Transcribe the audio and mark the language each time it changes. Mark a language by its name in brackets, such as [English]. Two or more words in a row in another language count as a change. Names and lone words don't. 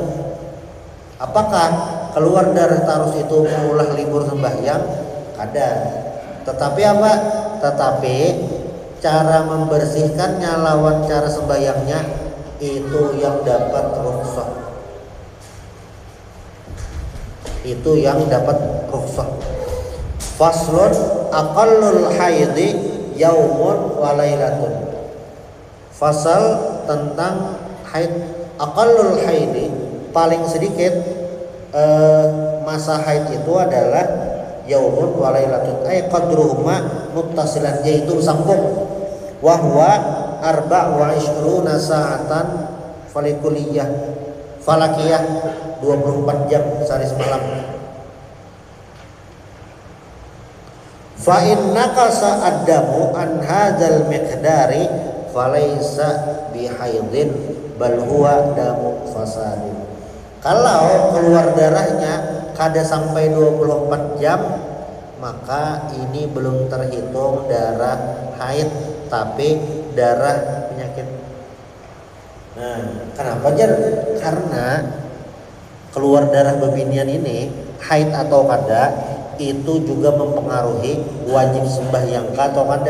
[Banjar] Apakah keluar darah terus itu mengulah libur sembahyang? [Indonesian] Ada. Tetapi apa? [Banjar] Tetapi cara membersihkannya lawan cara sembahyangnya itu yang dapat rukhsah. [Indonesian] Itu yang dapat rukhsah. [Arabic] فصل أقل الحيض يوم وليلة. [Indonesian] Fasal tentang haid. [Arabic] أقل الحيض, [Indonesian] paling sedikit masa haid itu adalah [Arabic] يوم وليلة أي قدرهما متصلا, [Indonesian] yaitu sambung. [Arabic] وهو أربع وعشرون ساعة فلكية فلكية, [Indonesian] 24 jam sehari semalam. [Arabic] فإن نقص الدم عن هذا المقدار فليس بحيض بل هو دم فساد. [Banjar] Kalau keluar darahnya kada sampai 24 jam, maka ini belum terhitung darah haid, tapi darah penyakit. Nah, kenapa Jar? Karena keluar darah bebinian ini, haid atau kada, itu juga mempengaruhi wajib sembahyang atau kada.